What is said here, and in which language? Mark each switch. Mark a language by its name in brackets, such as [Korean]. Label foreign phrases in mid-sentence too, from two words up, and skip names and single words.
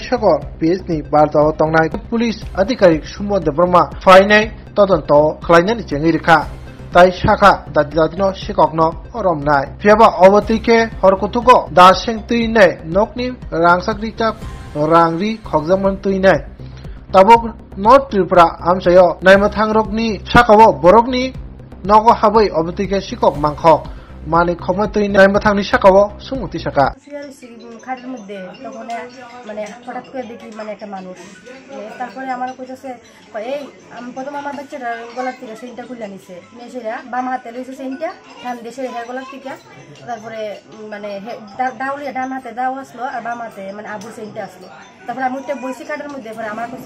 [Kok Borok] सागर पिएसनि बारदाव तंनाय पुलिस अधिकारी सुमन देब्रमा फाइनाय तदन्त खलायनानि चेंगि रेखा ताई शाखा दादिनो सिककनो रमनाय फियाबा अवतिके हरकुतुगो दा सें तैनाय नकनि रांसाग्रिता रांरि खगजामन तैनाय tabuk North Tripura amsayo naimathang rokni sakao borokni nogo habai obotike sikok mangkhok mani khomotui naimathangni sakao sumuti saka [Bangla] খাটের মধ্যে তখন মানে হঠাৎ করে দেখি মানে একটা মানুষ তারপরে আমার কইতেছে এই আমি প্রথম আমার বাচ্চাটার গলার থেকে সেইটা খুলে নিছে মেয়েছেরা বাম হাতে লইছে সেইটা ডান দেশে হের গলার থেকে তারপরে মানে দাউলিয়া ডান হাতে দাও আসলো আর বাম হাতে মানে আবু সেইটা আসলো তারপরে আমি একটা বইছি খাটের মধ্যে পরে আমার কইছে